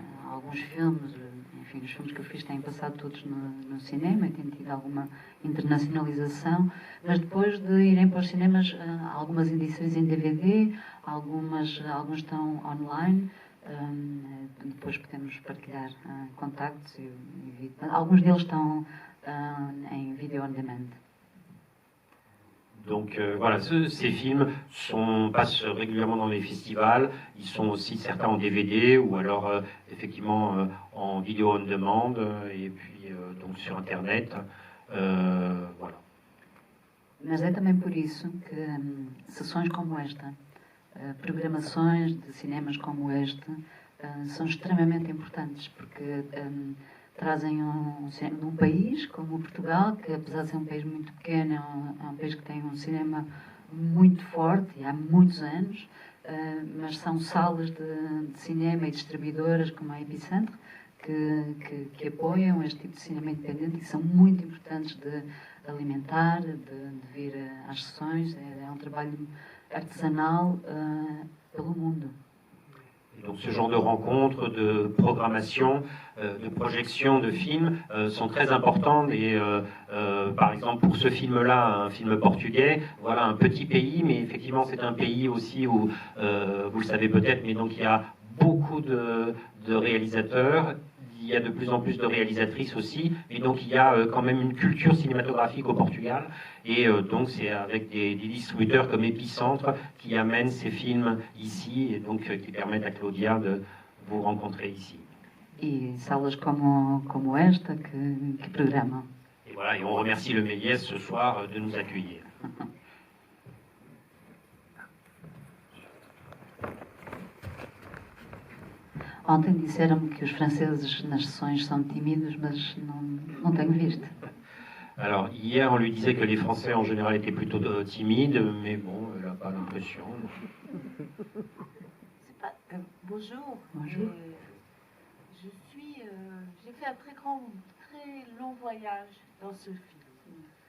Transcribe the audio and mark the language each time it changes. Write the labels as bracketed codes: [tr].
[pt] Alguns filmes, enfim, os filmes que eu fiz têm passado todos no cinema e têm tido alguma internacionalização, mas depois de irem para os cinemas, algumas edições em DVD, alguns estão online. Depois podemos partilhar contactos e alguns deles estão em video on demand. [fr] Donc voilà, ces films passent régulièrement dans les festivals. Ils sont aussi certains en DVD ou alors effectivement en vidéo on demand et puis donc sur Internet. Voilà. [pt] Mas é também por isso que sessões como esta, programações de cinemas como este, são extremamente importantes, porque trazem um país como Portugal, que apesar de ser um país muito pequeno, é um país que tem um cinema muito forte, e há muitos anos, mas são salas de cinema e distribuidoras como a Epicentro que apoiam este tipo de cinema independente e são muito importantes de alimentar, de vir às sessões. É um trabalho artesanal pelo mundo. [fr] Et donc ce genre de rencontres, de programmation, de projection de films sont très importantes. Et par exemple pour ce film-là, un film portugais, voilà un petit pays, mais effectivement c'est un pays aussi où, vous le savez peut-être, mais donc il y a beaucoup de réalisateurs. Il y a de plus en plus de réalisatrices aussi, et donc il y a quand même une culture cinématographique au Portugal, et donc c'est avec des distributeurs comme Epicentre qui amènent ces films ici, et donc qui permettent à Claudia de vous rencontrer ici. Et [pt] salas como esta que programam. [fr] Et voilà, et on remercie le Méliès ce soir de nous accueillir. [pt] Ontem disseram-me que os franceses nas sessões são tímidos, mas não tenho visto. [fr] Alors, hier, on lui disait que les Français, en général, étaient plutôt timides, mais bon, elle n'a pas l'impression. Bonjour. Bonjour. J'ai fait un très long voyage dans ce film.